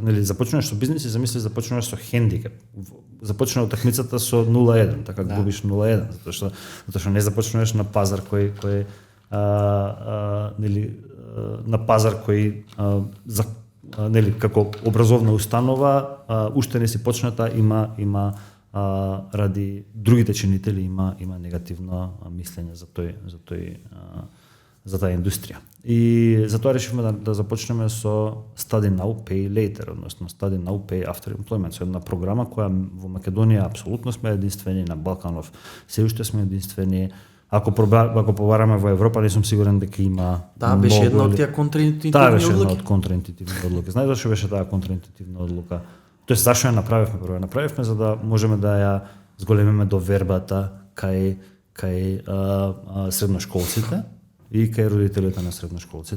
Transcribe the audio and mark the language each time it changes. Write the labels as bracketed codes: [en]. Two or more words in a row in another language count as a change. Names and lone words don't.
[mk] Нели започнуваш со бизнис и замисли започнуваш со хендикеп. Започна утакмицата со 0-1, така губиш 0-1, затоа што не започнуваш на пазар кој на пазар кој нели како образовна установа уште не си почната, има ради другите чинители има негативно мислење за таа индустрија. И затоа решивме да започнеме со [en] Study Now, Pay Later, [mk] односно [en] Study Now, Pay After Employment, [mk] со една програма која во Македонија апсолутно сме единствени, на Балканов се уште сме единствени. Ако побараме во Европа, не сум сигурен дека има. Да, беше една од тие контраинтуитивни одлуки. Таа беше една од контраинтуитивни одлуки. Знаеш зашто беше таа контраинтуитивна одлука? Тоест зашто ја направивме? Прво ја направивме за да можеме да ја зголемиме довербата кај средношколците и кај родителите на средношколците.